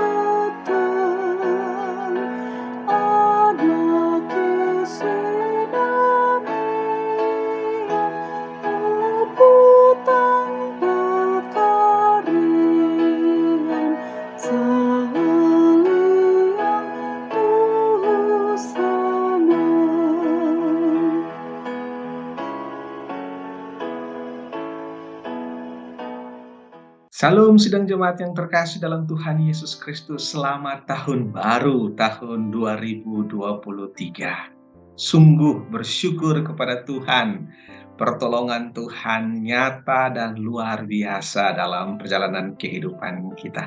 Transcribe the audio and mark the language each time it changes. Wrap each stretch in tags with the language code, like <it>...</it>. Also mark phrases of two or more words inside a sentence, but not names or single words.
<id>peteng ana kesinamian rebutan pekarian saliang tusana. Salam sidang jemaat yang terkasih dalam Tuhan Yesus Kristus. Selamat tahun baru, tahun 2023. Sungguh bersyukur kepada Tuhan. Pertolongan Tuhan nyata dan luar biasa dalam perjalanan kehidupan kita.</id>